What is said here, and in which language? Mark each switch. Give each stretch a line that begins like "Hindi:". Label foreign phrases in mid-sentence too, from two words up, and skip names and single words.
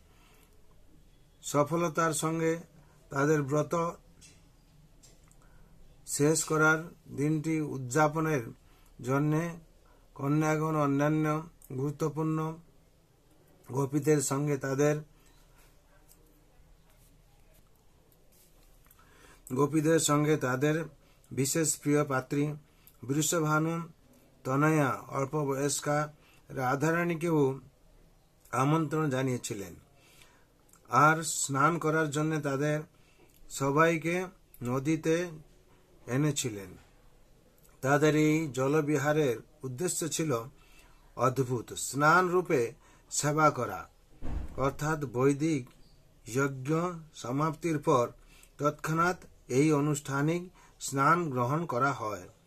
Bangla: সফলতার সঙ্গে তাদের ব্রত শেষ করার দিনটি উদ্যাপনের জন্য কন্যাগণ অন্যান্য গুরুত্বপূর্ণ গোপীদের সঙ্গে তাদের বিশেষ প্রিয় পাত্রী বৃষভানু তনয়া অল্প বয়স্কা রাধারানীকেও আমন্ত্রণ जानिয়েছিলেন আর স্নান করার জন্য তাদের সবাইকে নদীতে এনেছিলেন। তাদের এই জলবিহারের উদ্দেশ্য ছিল অদ্ভুত স্নান রূপে সেবা করা অর্থাৎ বৈদিক যজ্ঞ সমাপ্তির পর তৎক্ষণাৎ এই আনুষ্ঠানিক স্নান গ্রহণ করা হয়।